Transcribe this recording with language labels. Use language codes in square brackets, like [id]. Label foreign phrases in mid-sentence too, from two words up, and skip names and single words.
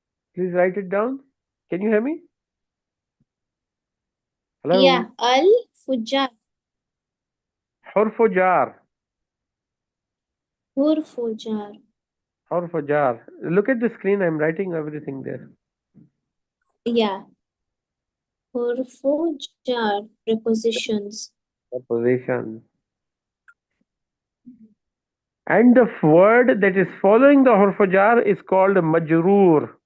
[en] Please write it down. Can you hear me? Yeah, Hello. [ar] الفجار. حرف جار. هرفجار. حرف جار. [en] Look at the screen. I'm writing everything there. [ar] Yeah, هرفجار. [en] Prepositions. Preposition. And the word that is following the [ar] حرف جر [en] is called majroor.